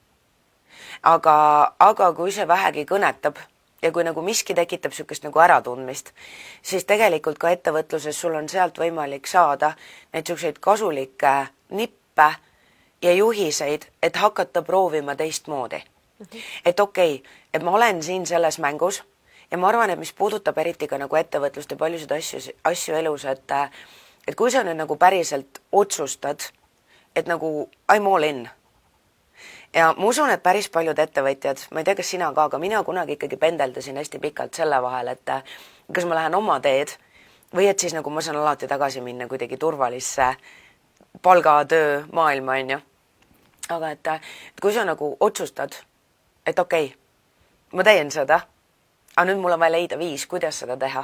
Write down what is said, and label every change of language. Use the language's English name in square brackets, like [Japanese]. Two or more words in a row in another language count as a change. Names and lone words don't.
[Estonian] Aga kui see vähegi kõnetab ja kui nagu miski tekitab sükest nagu äratundmist, siis tegelikult ka ettevõtluses sul on sealt võimalik saada neid sükseid kasulikke nippe ja juhiseid, et hakata proovima teistmoodi. Et okei, et ma olen siin selles mängus ja ma arvan, et mis puudutab eriti ka nagu ettevõtlust ja paljusid asju elus, et kui sa nüüd nagu päriselt otsustad, et nagu [English] I'm all in. [Estonian] Ja ma usun, et päris paljud ettevõtjad, ma ei tea, kas sina ka, aga mina kunagi ikkagi pendeldasin hästi pikalt selle vahel, et kas ma lähen oma teed või et siis nagu ma saan alati tagasi minna kuidagi turvalisse palgatöö maailma, on ju. Aga et kui sa nagu otsustad, et okei, ma teen seda, aga nüüd mul on vaja leida viis, kuidas seda teha.